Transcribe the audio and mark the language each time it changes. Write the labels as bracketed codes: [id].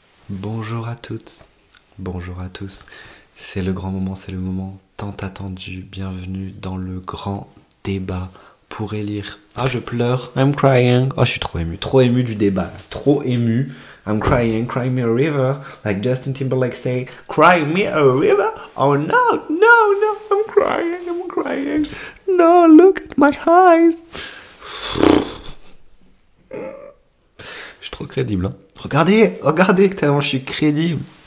[fr] Bonjour à toutes, bonjour à tous, c'est le grand moment, c'est le moment tant attendu, bienvenue dans le grand débat pour élire... Ah je pleure, [en] I'm crying, [fr] oh je suis trop ému du débat, trop ému. [en] I'm crying, cry me a river, like Justin Timberlake say, cry me a river, oh no, I'm crying, no, look at my eyes. [fr] Je suis trop crédible, hein. Regardez, tellement je suis crédible.